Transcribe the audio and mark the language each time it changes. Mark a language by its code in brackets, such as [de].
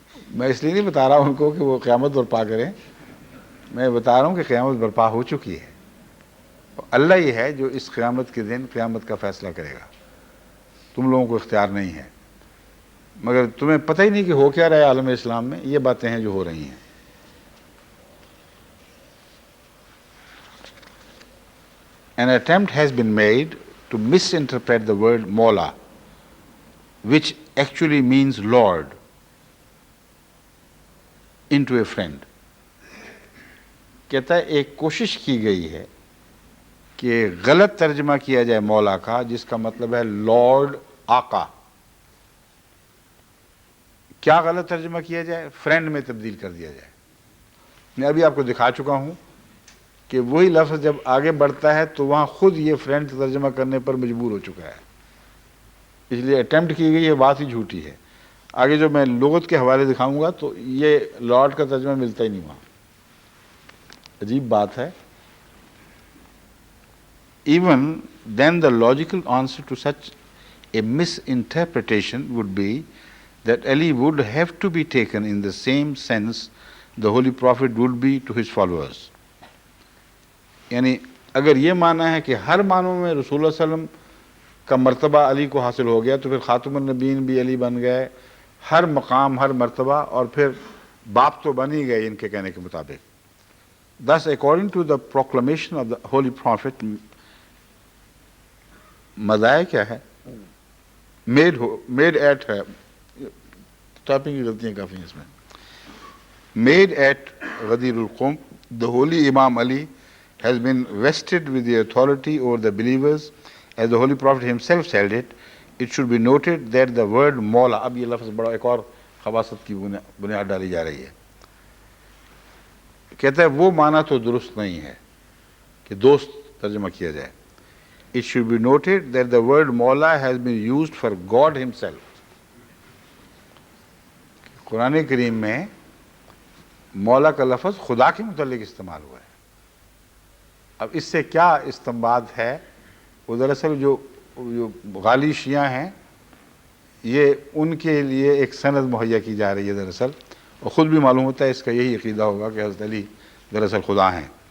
[ur] میں اس لیے نہیں بتا رہا ہوں ان کو کہ وہ قیامت برپا کریں، میں بتا رہا ہوں کہ قیامت برپا ہو چکی ہے. اللہ ہی ہے جو اس قیامت کے دن قیامت کا فیصلہ کرے گا، تم لوگوں کو اختیار نہیں ہے. مگر تمہیں پتہ ہی نہیں کہ ہو کیا رہا ہے عالم اسلام میں، یہ باتیں ہیں جو ہو رہی ہیں. [en] An attempt has been made to misinterpret the word Mawla, which actually means Lord, into a friend. [ur] کہتا ہے ایک کوشش کی گئی ہے کہ غلط ترجمہ کیا جائے مولا کا، جس کا مطلب ہے لارڈ، آقا. کیا غلط ترجمہ کیا جائے؟ فرینڈ میں تبدیل کر دیا جائے. میں ابھی آپ کو دکھا چکا ہوں کہ وہی لفظ جب آگے بڑھتا ہے تو وہاں خود یہ فرینڈ ترجمہ کرنے پر مجبور ہو چکا ہے، اس لیے اٹیمپٹ کی گئی یہ بات ہی جھوٹی ہے. آگے جو میں لغت کے حوالے دکھاؤں گا تو یہ لارڈ کا ترجمہ ملتا ہی نہیں وہاں. عجیب بات ہے. [en] Even then the logical answer to such a misinterpretation would be that Ali would have to be taken in the same sense the Holy Prophet would be to his followers. [ur] یعنی اگر یہ مانا ہے کہ ہر معنوں میں رسول اللہ صلی اللہ علیہ وسلم کا مرتبہ علی کو حاصل ہو گیا تو پھر خاتم النبیین بھی علی بن گئے، ہر مقام ہر مرتبہ، اور پھر باپ تو بن ہی گئے ان کے کہنے کے مطابق. [en] Thus, according to the proclamation of the Holy Prophet, [ur] مزائے کیا ہے؟ میڈ ایٹ ہے، ٹائپنگ کی غلطیاں کافی ہیں اس میں. [en] Made at غدیر القم, the holy Imam Ali has been vested with the authority over the believers as the Holy Prophet himself said it. It should be noted that the word [ur] مولا، اب یہ لفظ بڑا ایک اور خباثت کی بنیاد ڈالی جا رہی ہے. کہتا ہے وہ معنی تو درست نہیں ہے کہ دوست ترجمہ کیا جائے. [en] It should be noted that the word مولا has been used for God himself. [ur] قرآن کریم میں مولا کا لفظ خدا کے متعلق استعمال ہوا ہے. اب اس سے کیا استنباط ہے؟ وہ دراصل جو غالی شیعہ ہیں یہ ان کے لیے ایک سند مہیا کی جا رہی ہے دراصل، اور خود بھی معلوم ہوتا ہے اس کا یہی عقیدہ ہوگا کہ حضرت علی دراصل خدا ہیں.